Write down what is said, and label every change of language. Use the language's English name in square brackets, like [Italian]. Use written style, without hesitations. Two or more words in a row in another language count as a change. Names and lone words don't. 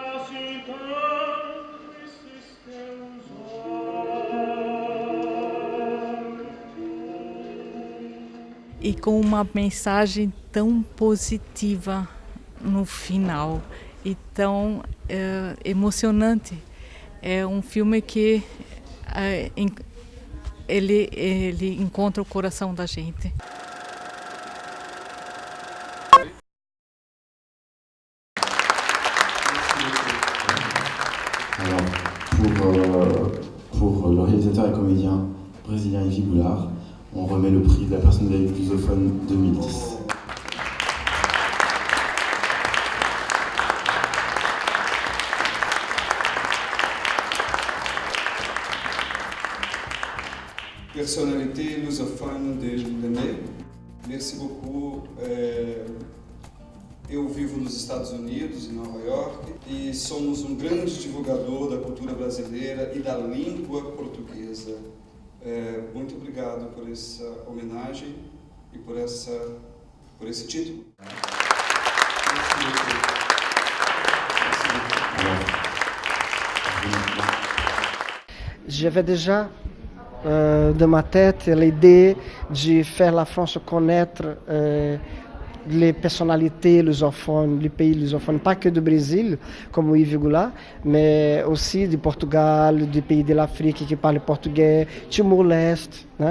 [Portuguese] E com uma mensagem tão positiva no final e tão emocionante. É um filme que ele encontra o coração da gente. [French] Alors, pour le réalisateur et comédien brésilien Ivy Goulart, on remet le prix de la personnalité lusophone 2010. Personnalité lusophone de l'année. Merci beaucoup. [Portuguese] Eu vivo nos Estados Unidos, em Nova York, e somos um grande divulgador da cultura brasileira e da língua portuguesa. Muito obrigado por essa homenagem e por esse título. [French] J'avais déjà dans ma tête l'idée de faire la France connaître les personnalités lusophones, les pays lusophones, pas que du Brésil, comme o Ivy Goulart, mais aussi du Portugal, des pays de l'Afrique qui parlent portugais, Timor-Leste, né?